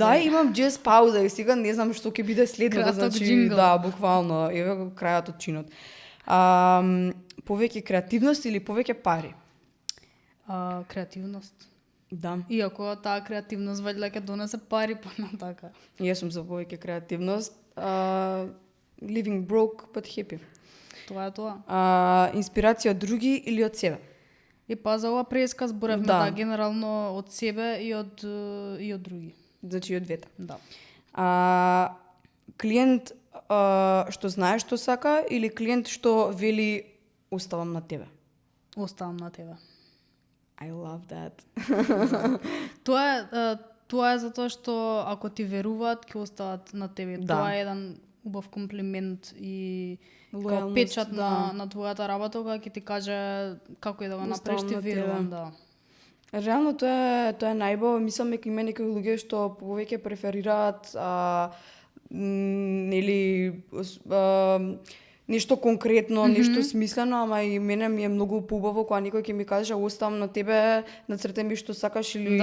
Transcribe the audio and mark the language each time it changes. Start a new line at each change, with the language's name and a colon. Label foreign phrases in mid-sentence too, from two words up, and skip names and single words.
Macedonian: Да, имам джез пауза и сега не знам што ќе биде следното, значи буквално, еве го крајот од чинот. Повеќе креативност или повеќе пари? Креативност. Да. Иако таа креативност вајде ќе донесе пари понатака. Јас сум за повеќе креативност.
English: Living broke but happy.
Macedonian: Тоа е тоа. Инспирација од други или од себе? И за ова преска зборевме генерално од себе и од други. Значи и од двете. Да. Клиент што знае што сака или клиент што вели оставам на тебе? Оставам на тебе.
English: I love that.
Macedonian: тоа е затоа што ако ти веруваат, ќе остават на тебе. Да. Тоа е еден убав комплимент и како Лојалност, печат да. на твојата работа, кога ќе ти каже како е да го направиш, Оставам ти на тебе. верувам, да. Реално тоа е најбаво, мислам дека има некои луѓе што повеќе преферираат нели нешто конкретно, нешто смислено, ама и мене ми е многу поубаво кога некој ќе ми каже оставам на тебе, нацртај ми што сакаш или